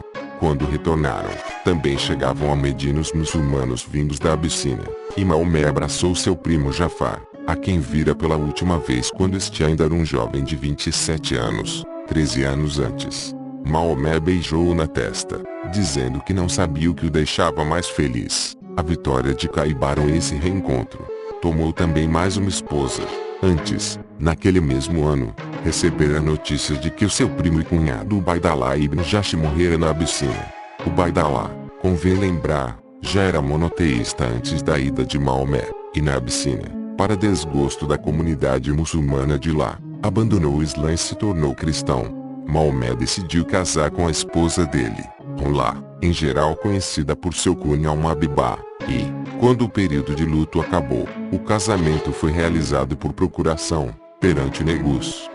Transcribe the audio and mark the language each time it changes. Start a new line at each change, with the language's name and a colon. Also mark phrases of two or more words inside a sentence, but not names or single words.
Portuguese: Quando retornaram, também chegavam a Medina os muçulmanos vindos da Abissínia, e Maomé abraçou seu primo Jafar, a quem vira pela última vez quando este ainda era um jovem de 27 anos, 13 anos antes. Maomé beijou-o na testa, dizendo que não sabia o que o deixava mais feliz, a vitória de Caibar ou esse reencontro. Tomou também mais uma esposa. Antes, naquele mesmo ano, recebera notícias de que o seu primo e cunhado Ubaidalá ibn Jash morrera na Abissínia. Ubaidalá, convém lembrar, já era monoteísta antes da ida de Maomé, e na Abissínia, para desgosto da comunidade muçulmana de lá, abandonou o Islã e se tornou cristão. Maomé decidiu casar com a esposa dele, Hulá, em geral conhecida por seu cunhado Al-Mabibá, e, quando o período de luto acabou, o casamento foi realizado por procuração, perante Negus.